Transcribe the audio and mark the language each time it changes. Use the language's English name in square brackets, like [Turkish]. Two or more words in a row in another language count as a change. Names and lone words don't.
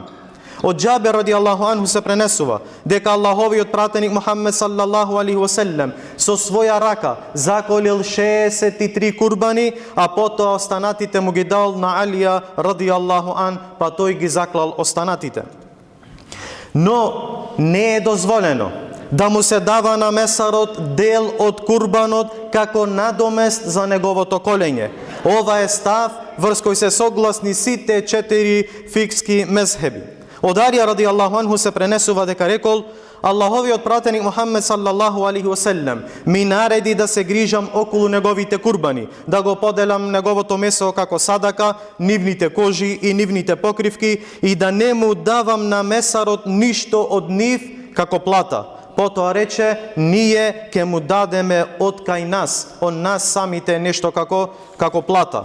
[Macedonian] Од Џабир [Arabic] رضي الله عنه [Macedonian] се пренесува дека Аллаховиот пратеник Мухаммед [Arabic] صلى الله عليه وسلم [Macedonian] со своја рака заколил 63 курбани, а потоа останатите му ги дал на Алија [Arabic] رضي الله عن, [Macedonian] па тој ги заклал останатите. Но не е дозволено да му се дава на месарот дел од курбанот како надомест за неговото колење. Ова е став врз кој се согласни сите 4 фикски мезхеби. Од Алија [Arabic] رضي الله عنه [Macedonian] се пренесува да ка рекол, Аллаховиот пратеник Мухаммед [Arabic] صلى الله عليه وسلم [Macedonian] ми нареди да се грижам околу неговите курбани, да го поделам неговото месо како садака, нивните кожи и нивните покривки и да не му давам на месарот ништо од нив како плата. Потоа рече, ние ќе му дадеме од кај нас, од нас самите нешто како плата.